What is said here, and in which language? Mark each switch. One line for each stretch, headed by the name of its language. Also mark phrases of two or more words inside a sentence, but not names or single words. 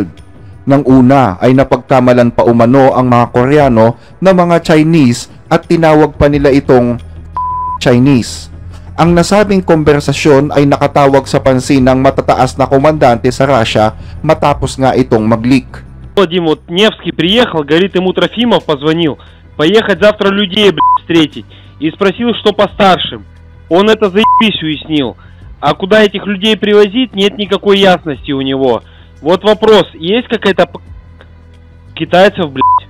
Filipino: Nang una ay napagkamalan pa umano ang mga Koreano na mga Chinese at tinawag pa nila itong Chinese. Ang nasabing konversasyon ay nakatawag sa pansin ng matataas na komandante sa Russia matapos nga itong mag-leak.
Russian: Дим, вот Невский приехал, говорит, ему Трофимов позвонил, поехать завтра людей, встретить, и спросил, что по старшим. Он это заебись уяснил. А куда этих людей привозить, нет никакой ясности у него. Вот вопрос, есть какая-то китайцев, блядь?